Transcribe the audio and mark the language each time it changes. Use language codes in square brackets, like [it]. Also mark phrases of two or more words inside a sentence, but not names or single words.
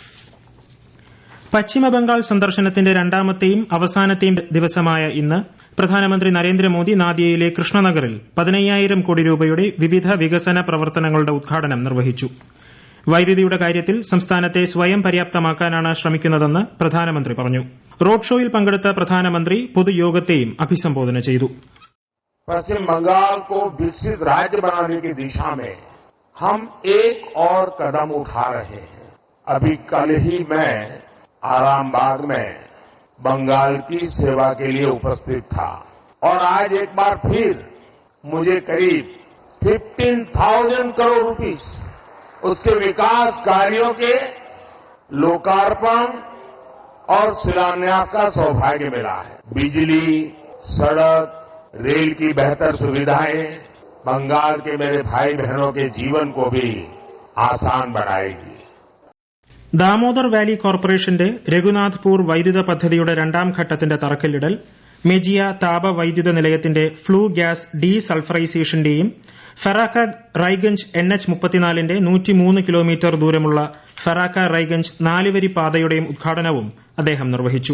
[ml] പശ്ചിമബംഗാൾ സന്ദർശനത്തിന്റെ രണ്ടാമത്തെയും അവസാനത്തെയും ദിവസമായ ഇന്ന് പ്രധാനമന്ത്രി നരേന്ദ്രമോദി നാദിയയിലെ കൃഷ്ണനഗറിൽ 15,000 കോടി രൂപയുടെ വിവിധ വികസന പ്രവർത്തനങ്ങളുടെ ഉദ്ഘാടനം നിർവഹിച്ചു. വൈദ്യുതിയുടെ കാര്യത്തിൽ സംസ്ഥാനത്തെ സ്വയം പര്യാപ്തമാക്കാനാണ് ശ്രമിക്കുന്നതെന്ന് പ്രധാനമന്ത്രി പറഞ്ഞു. റോഡ് ഷോയിൽ പങ്കെടുത്ത പ്രധാനമന്ത്രി പൊതുയോഗത്തെയും അഭിസംബോധന ചെയ്തു. [hi] पश्चिम बंगाल को विकसित राज्य बनाने की दिशा में हम एक और कदम उठा रहे हैं. अभी कल ही मैं आरामबाग में बंगाल की सेवा के लिए उपस्थित था और आज एक बार फिर मुझे करीब 15,000 करोड़ रुपीस उसके विकास कार्यों के लोकार्पण और शिलान्यास का सौभाग्य मिला है. बिजली, सड़क, रेल की बेहतर सुविधाएं बंगाल के मेरे भाई बहनों के जीवन को भी आसान बनाएगी. [ml] ദാമോദർ വാലി കോർപ്പറേഷന്റെ രഘുനാഥ്പൂർ വൈദ്യുത പദ്ധതിയുടെ രണ്ടാം ഘട്ടത്തിന്റെ തറക്കല്ലിടൽ, മെജിയ താപ വൈദ്യുത നിലയത്തിന്റെ ഫ്ലൂ ഗ്യാസ് ഡീസൾഫറൈസേഷന്റെയും ഫറാക്ക റൈഗഞ്ച് NH34ന്റെ 103 കിലോമീറ്റർ ദൂരമുള്ള ഫറാക്ക റൈഗഞ്ച് 4-വരി പാതയുടെയും ഉദ്ഘാടനവും അദ്ദേഹം നിർവഹിച്ചു.